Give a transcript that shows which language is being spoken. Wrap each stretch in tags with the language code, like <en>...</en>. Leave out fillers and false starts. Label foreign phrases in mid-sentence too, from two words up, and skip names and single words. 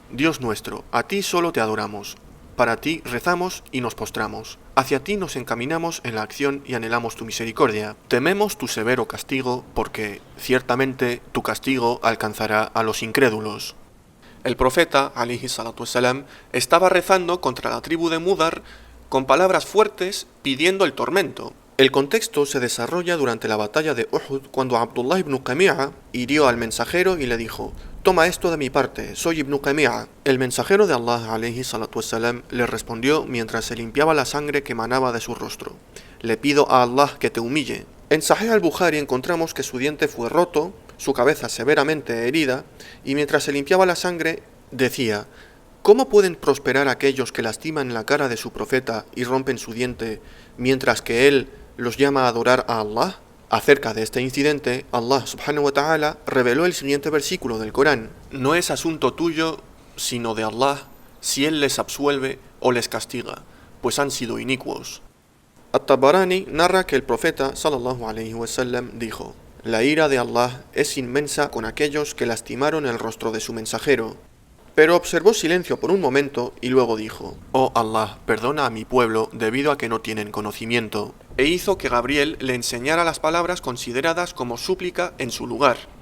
<es>Dios nuestro, a ti solo te adoramos. para ti rezamos y nos postramos. Hacia ti nos encaminamos en la acción y anhelamos tu misericordia. Tememos tu severo castigo, porque ciertamente tu castigo alcanzará a los incrédulos. El profeta,</es> <ar>عليه الصلاة والسلام,</ar> <es>estaba rezando contra la tribu de Mudar con palabras fuertes pidiendo el tormento. El contexto se desarrolla durante la batalla de Uhud, cuando Abdullah ibn Qami'a hirió al mensajero y le dijo: «Toma esto de mi parte, soy ibn Qami'a». El mensajero de Allah,</es> <ar>عليه الصلاة والسلام,</ar> <es>le respondió mientras se limpiaba la sangre que emanaba de su rostro: «Le pido a Allah que te humille». En Sahih al-Bukhari encontramos que su diente fue roto, su cabeza severamente herida, y mientras se limpiaba la sangre, decía: «¿Cómo pueden prosperar aquellos que lastiman la cara de su profeta y rompen su diente, mientras que él los llama a adorar a Allah?» Acerca de este incidente, Allah</es> <ar>سبحانه وتعالى</ar> <es>reveló el siguiente versículo del Corán: «No es asunto tuyo, sino de Allah, si Él les absuelve o les castiga, pues han sido inicuos». At-Tabarani narra que el profeta</es> <ar>صلى الله عليه وسلم</ar> <es>dijo: «La ira de Allah es inmensa con aquellos que lastimaron el rostro de su mensajero». Pero observó silencio por un momento y luego dijo: «Oh Allah, perdona a mi pueblo debido a que no tienen conocimiento». E hizo que Gabriel le enseñara las palabras consideradas como súplica en su lugar.</es>